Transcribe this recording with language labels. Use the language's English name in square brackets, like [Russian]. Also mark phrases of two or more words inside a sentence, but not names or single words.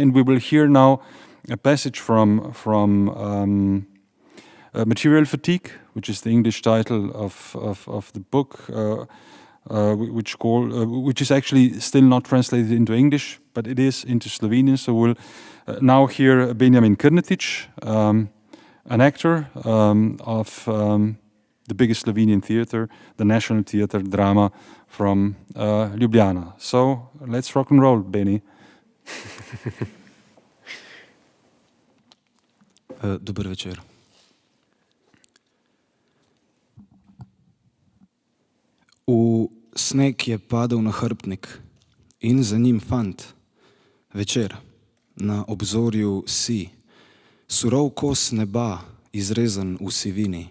[English] And we will hear now a passage from Material Fatigue, which is the English title of the book, which is actually still not translated into English, but it is into Slovenian. So we'll now hear Benjamin Krnetic, an actor of the biggest Slovenian theater, the National Theater Drama from Ljubljana. So let's rock and roll, Benny. [Slovenian] Dober večer. V sneg je padel nahrbtnik in za njim fant. Večer, na obzorju si, surov kos neba, izrezan v sivini.